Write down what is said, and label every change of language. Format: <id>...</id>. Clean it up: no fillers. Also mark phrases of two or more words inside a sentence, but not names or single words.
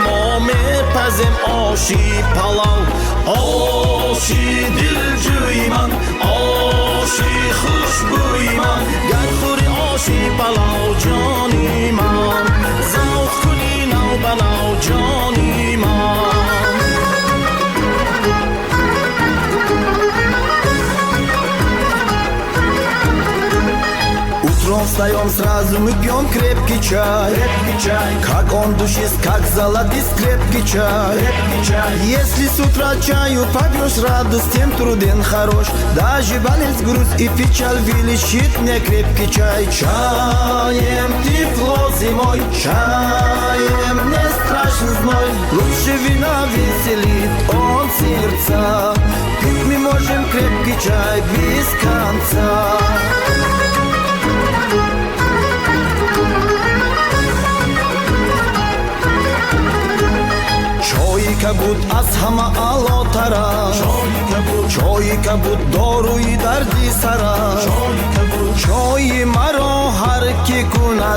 <fa>ما میپزیم آشی پلاو آشی دل جوی من آشی خوشبوی من گر خوری آشی پلاو جانی من ذوق کنی نو بناو جانی من</fa> <ru>Утром встаем сразу, мы пьем крепкий чай. Как он душист, как золотист крепкий чай. Если с утра чаю попьешь, радость тем труден хорош. Даже болезнь, грусть и печаль величит мне крепкий чай. Чаем тепло зимой, чаем не страшен зной. Лучше вина веселит он сердца. Пить мы можем крепкий чай без конца.</ru> <fa>چای کبود از همه عالاتره چای کبود داروی دردی سره چای مرا هر کی کند</fa>